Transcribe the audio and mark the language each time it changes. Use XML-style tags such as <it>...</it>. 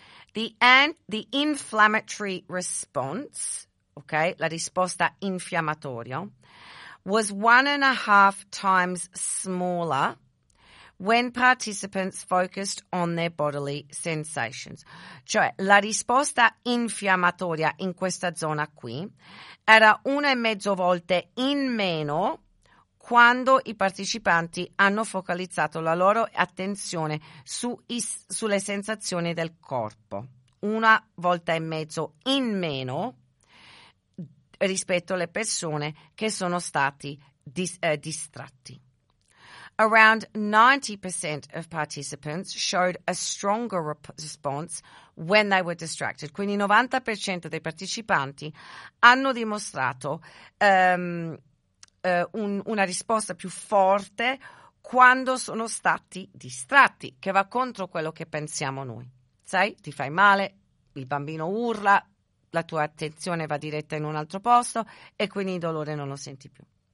<en>The inflammatory response, ok,</en> <it>la risposta infiammatoria,</it> <en>was 1.5 times smaller when participants focused on their bodily sensations.</en> <it>Cioè, la risposta infiammatoria in questa zona qui era 1.5 volte in meno quando i partecipanti hanno focalizzato la loro attenzione sulle sensazioni del corpo. 1.5 volte in meno rispetto alle persone che sono stati distratti.</it> <en>Around 90% of participants showed a stronger response when they were distracted.</en> <it>Quindi il 90% dei partecipanti hanno dimostrato una risposta più forte quando sono stati distratti, che va contro quello che pensiamo noi. Sai, ti fai male, il bambino urla, la tua attenzione va diretta in un altro posto e quindi il dolore non lo senti più.</it>